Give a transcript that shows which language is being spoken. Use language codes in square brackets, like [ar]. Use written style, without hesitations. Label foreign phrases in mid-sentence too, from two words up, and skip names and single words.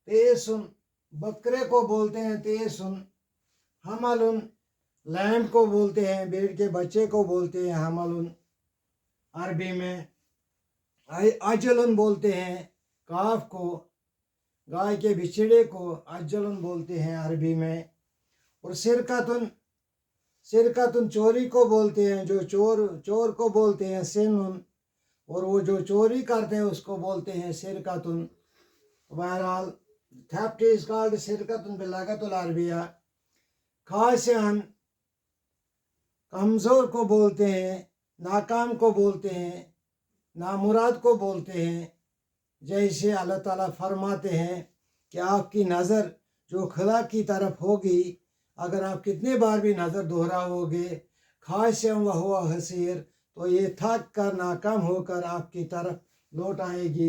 [ur] تیسن، بکرے کو بولتے ہیں تیسن، حملن، لینڈ کو بولتے ہیں، بھیڑ کے بچے کو بولتے ہیں حملن عربی میں، اجلن بولتے ہیں کاف کو، گائے کے بچڑے کو اجلن بولتے ہیں عربی میں، اور سرکتن، سرکتن چوری کو بولتے ہیں، جو چور کو بولتے ہیں سنن، اور وہ جو چوری کرتے ہیں اس کو بولتے ہیں سرکتن. [en] بہرحال theft is called [ar] سرکتن باللغت العربیہ. [ur] خاسعن، کمزور کو بولتے ہیں، ناکام کو بولتے ہیں، نامراد کو بولتے ہیں. جیسے اللہ تعالیٰ فرماتے ہیں کہ آپ کی نظر جو خلا کی طرف ہوگی، اگر آپ کتنے بار بھی نظر دہراؤ گے، [ar] خاسعن وہو حسیر، [ur] تو یہ تھک کر ناکام ہو کر آپ کی طرف لوٹ آئے گی.